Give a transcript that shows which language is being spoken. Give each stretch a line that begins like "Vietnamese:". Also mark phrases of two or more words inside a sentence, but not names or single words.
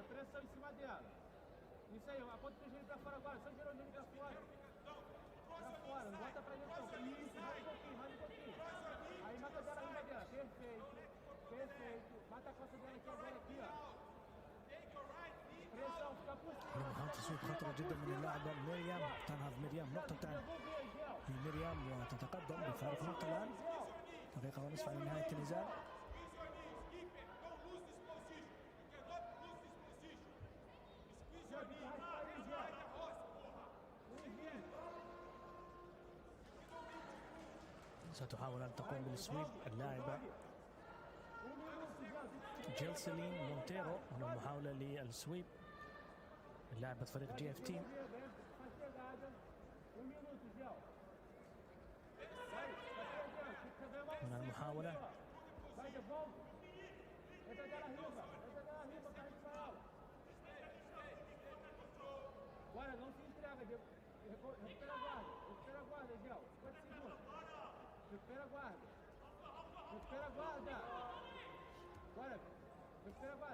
Portuguese: Pressão em cima dela. Isso aí, ó. Aponta o joelho pra fora agora. Só girou o joelho pra fora. Pra fora, não bota pra dentro não. Isso, mais um pouquinho. Aí mata dela riba dela. Perfeito. Mata a costa dela aqui agora, aqui, ó. Pressão, fica por cima.
Arabic: محاولة تسويق خطرة جدا من اللاعبة ميريام. تنهض ميريام نقطتان لميريام وتتقدم بفارق نقطة الآن. دقيقة ونصف على نهاية النزال. ستحاول أن تقوم بالسويب اللاعبة جيلسلين مونتيرو. هنا محاولة للسويب لاعبة فريق جي اف تي. هنا المحاولة.
Portuguese: Agora não se entrega, recupera a guarda, Gel, 50 segundos. Recupera a guarda. Respira, vai.